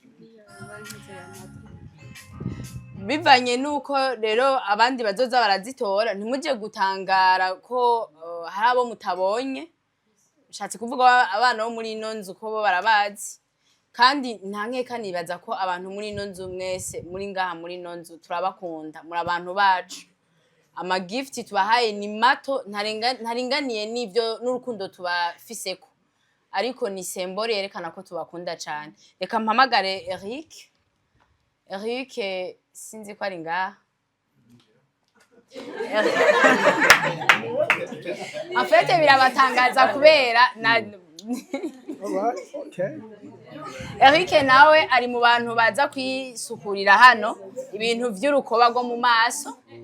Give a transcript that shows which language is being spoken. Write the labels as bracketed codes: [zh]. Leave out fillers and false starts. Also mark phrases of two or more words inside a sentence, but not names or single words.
[rw] bivanye nuko rero abandi bazoza barazitora ntimuje gutangara ko hari abo mutabonye shatse kuvuga abana bo muri ino nzu ko bo barabazi kandi nta nkeka nibaza ko abantu muri ino nzu mwese muri ngaha muri ino nzu turabakunda muri abantu bacu ama gift tubahaye ni mato ntaringaniye n'ivyo n'urukundo tubafiseko ariko ni symbole yerekana ko tubakunda cyane reka mpamagare Eric sinzi ko ari ngaha afete birabatangaza kubera na Eric nawe ari mu bantu baza kwisukurira hano ibintu vy'urukoba rwo mu maso.